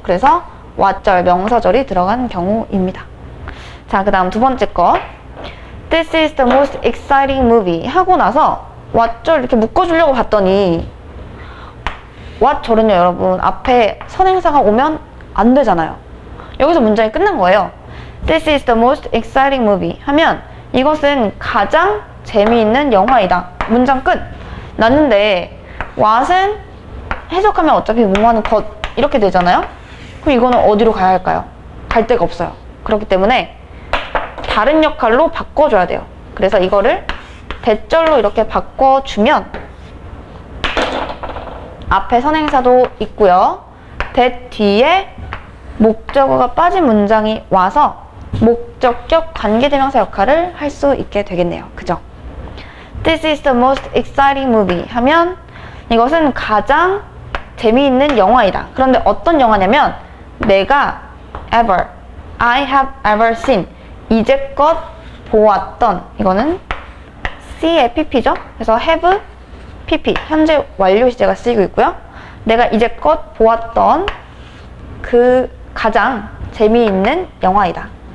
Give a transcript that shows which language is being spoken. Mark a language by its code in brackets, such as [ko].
[ko] 그래서 what절 명사절이 들어간 경우입니다. 자, 그 다음 두 번째 거 [en] This is the most exciting movie [ko] 하고 나서 what절 이렇게 묶어주려고 봤더니 what절은요 여러분 앞에 선행사가 오면 안 되잖아요. 여기서 문장이 끝난 거예요. [en] This is the most exciting movie [ko] 하면 이것은 가장 재미있는 영화이다. 문장 끝. 났는데 what은 해석하면 어차피 뭐하는 것 이렇게 되잖아요. 그럼 이거는 어디로 가야 할까요? 갈 데가 없어요. 그렇기 때문에 다른 역할로 바꿔줘야 돼요. 그래서 이거를 대절로 이렇게 바꿔주면 앞에 선행사도 있고요. that 뒤에 목적어가 빠진 문장이 와서 목적격 관계대명사 역할을 할 수 있게 되겠네요. 그죠? [en] This is the most exciting movie [ko] 하면 이것은 가장 재미있는 영화이다. 그런데 어떤 영화냐면 내가 ever, [en] I have ever seen [ko] 이제껏 보았던 이거는 C의 PP죠. 그래서 have, PP 현재 완료 시제가 쓰이고 있고요. 내가 이제껏 보았던 그 가장 재미있는 영화이다.